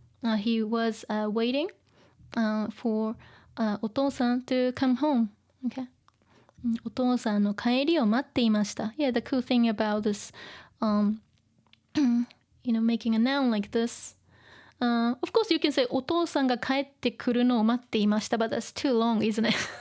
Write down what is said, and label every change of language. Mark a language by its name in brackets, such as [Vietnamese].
[English] He was waiting.for お父さん to come home. Okay. [Japanese] お父さんの帰りを待っていました。 [English] Yeah, the cool thing about this, making a noun like this. Of course, you can say [Japanese] お父さんが帰ってくるのを待っていました, [English] but that's too long, isn't it?